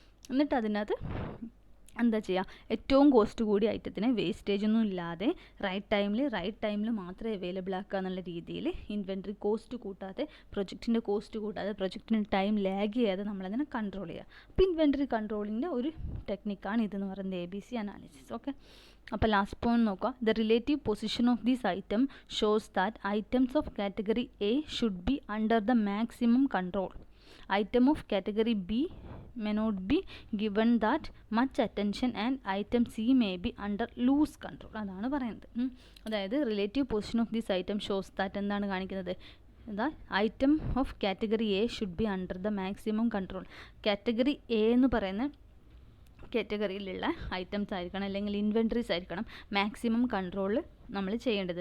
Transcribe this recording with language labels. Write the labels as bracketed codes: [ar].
[ml] എന്നിട്ട് അതിനകത്ത് എന്താ ചെയ്യുക? ഏറ്റവും കോസ്റ്റ് കൂടിയ ഐറ്റത്തിനെ വേസ്റ്റേജ് ഒന്നും ഇല്ലാതെ റൈറ്റ് ടൈമിൽ മാത്രമേ അവൈലബിൾ ആക്കുക എന്നുള്ള രീതിയിൽ ഇൻവെൻട്രി കോസ്റ്റ് കൂട്ടാതെ, പ്രൊജക്റ്റിൻ്റെ കോസ്റ്റ് കൂട്ടാതെ, പ്രൊജക്റ്റിന് ടൈം ലാഗ് ചെയ്യാതെ നമ്മളതിനെ കൺട്രോൾ ചെയ്യുക. അപ്പോൾ ഇൻവെൻട്രി കൺട്രോളിൻ്റെ ഒരു ടെക്നിക്കാണ് ഇതെന്ന് പറയുന്നത് ABC അനാലിസിസ്. ഓക്കെ, അപ്പോൾ ലാസ്റ്റ് പോയിന്റ് നോക്കുക. [en] The relative position of these item shows that items of category A should be under the maximum control. Item of category B may not be given that much attention and item C may be under loose control. [ml] അതാണ് പറയുന്നത്. അതായത് [en] relative position of this item shows that [ml] എന്താണ് കാണിക്കുന്നത്? എന്താ? [en] Item of category A should be under the maximum control. [ml] Category A എന്ന് പറയുന്ന കാറ്റഗറിയിലുള്ള items ആയിരിക്കണം, അല്ലെങ്കിൽ ഇൻവെൻട്രീസ് ആയിരിക്കണം മാക്സിമം കൺട്രോൾ നമ്മൾ ചെയ്യേണ്ടത്.